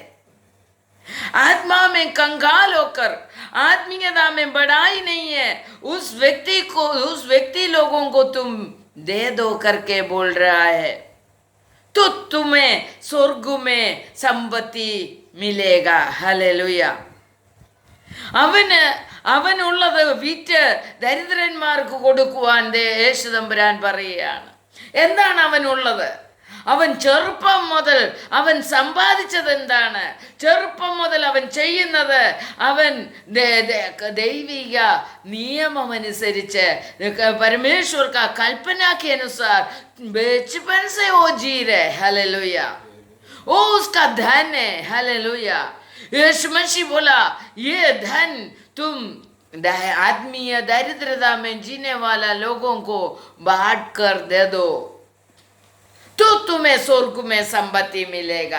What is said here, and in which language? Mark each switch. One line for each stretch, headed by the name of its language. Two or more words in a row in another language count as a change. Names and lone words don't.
Hindi: आत्मा में कंगाल होकर आत्मीयता में बढ़ाई नहीं है उस व्यक्ति को, उस व्यक्ति लोगों को तुम दे दो करके बोल रहा है. तो तुम्हें स्वर्ग में संपत्ति मिलेगा. हालेलुया.
Malayalam: അവനുള്ളത് വിറ്റ് ദരിദ്രന്മാർക്ക് കൊടുക്കുവാൻ യേശു തമ്പുരാൻ പറയുകയാണ്. എന്താണ് അവനുള്ളത്? അവൻ ചെറുപ്പം മുതൽ അവൻ സമ്പാദിച്ചത് എന്താണ്? ചെറുപ്പം മുതൽ അവൻ ചെയ്യുന്നത് അവൻ ദൈവിക നിയമമനുസരിച്ച്
Hindi: परमेश्वर का कल्पना के अनुसार बचपन से वो जी रहे. हालेलुया. वो उसका धन है. हालेलुया. यीशु मसीह बोला, ये धन तुम आत्मीय दरिद्रता में जीने वाला लोगों को बांट कर दे दो तो तुम्हें स्वर्ग में संपत्ति मिलेगा.